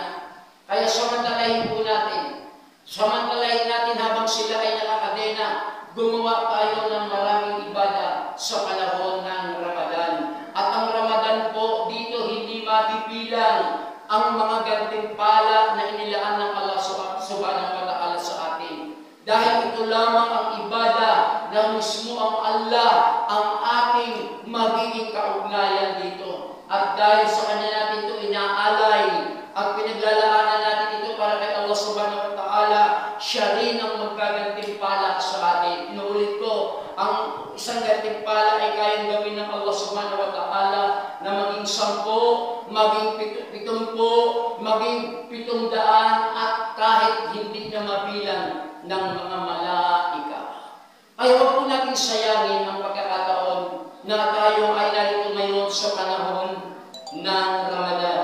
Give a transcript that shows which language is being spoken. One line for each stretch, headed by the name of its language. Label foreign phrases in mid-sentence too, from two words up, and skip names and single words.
Filipino: Kaya samantalahin po natin. Samantalahin natin habang sila ay nakakadena. Gumawa tayo ng maraming ibada sa panahon ng Ramadan. At ang Ramadan po dito hindi mabibilang ang mga gantimpala na inilaan ng
Arabic: الله سبحانه وتعالى
Filipino: sa atin. Dahil ito lamang ang ibada na mismo ang Allah ang ating magiging kaugnayan dito. At dahil sa Kanya natin ito inaalay at pinaglalaanan natin ito para kay
Arabic: الله سبحانه وتعالى,
Filipino: siya rin ang magkagantimpala sa atin. Inuulit ko, ang isang gantimpala ay kayang gawin ng
Arabic: الله سبحانه وتعالى
Filipino: na maging 10, maging 70, maging 700, at kahit hindi na mabilang ng mga malaika. Ay huwag po natin sayangin ang pagkakataon na tayo ay narito ngayon sa panahon ng Ramadan.